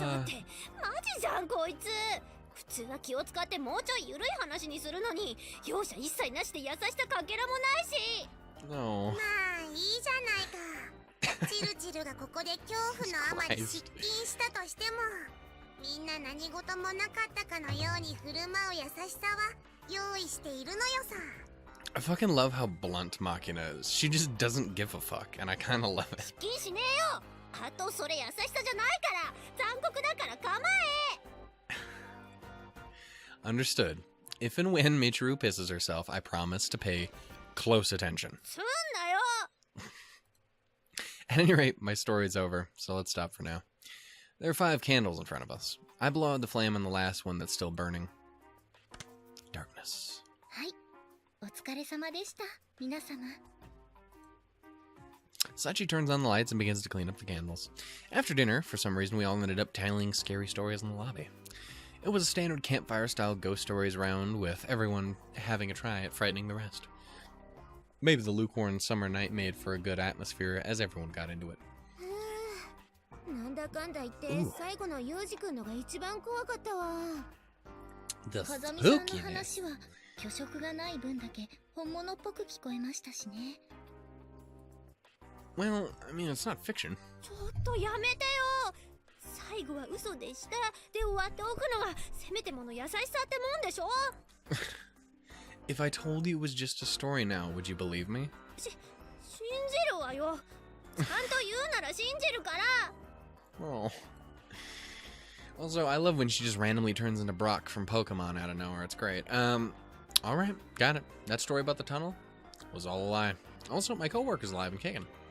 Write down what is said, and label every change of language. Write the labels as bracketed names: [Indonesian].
[Japanese] だってマジじゃんこいつ。普通は気を使ってもうちょい緩い話にするのに、容赦一切なしで優しさかけらもないし。 [English] No. [Japanese] まあいいじゃないか。チルチルがここで恐怖のあまり失禁したとしても、みんな何事もなかったかのように振る舞う優しさは用意しているのよさ。 [English] I fucking love how blunt Makina is. She just doesn't give a fuck, and I kind of love it. [Japanese] 失禁しねえよ。あとそれ優しさじゃないから残酷だから構え。 [English] Understood. If and when Michiru pisses herself, I promise to pay close attention. [Japanese] すんなよ。 [English] At any rate, my story's over, so let's stop for now. There are 5 candles in front of us. I blow out the flame on the last one that's still burning. Darkness. [Japanese] はい、お疲れ様でした、皆様。 [English] Sachi turns on the lights and begins to clean up the candles. After dinner, for some reason, we all ended up telling scary stories in the lobby. It was a standard campfire-style ghost stories round, with everyone having a try at frightening the rest. Maybe the lukewarm summer night made for a good atmosphere as everyone got into it. [Japanese] なんだかんだ言って最後のユージ君のが一番怖かったわ。 [English] The [Japanese] 風見さんの [English] spookiness. [Japanese] 話は虚飾がない分だけ本物っぽく聞こえましたしね。 [English] Well, I mean, it's not fiction. [Japanese] ちょっとやめてよ。最後は嘘でしたで終わっておくのがせめてもの優しさってもんでしょ。 [English] If I told you it was just a story now, would you believe me? [Japanese] 信じるわよ。ちゃんと言うなら信じるから。 [English] Oh. Also, I love when she just randomly turns into Brock from Pokemon out of nowhere. It's great. Alright, got it. That story about the tunnel was all a lie. Also, my coworker's alive and kicking.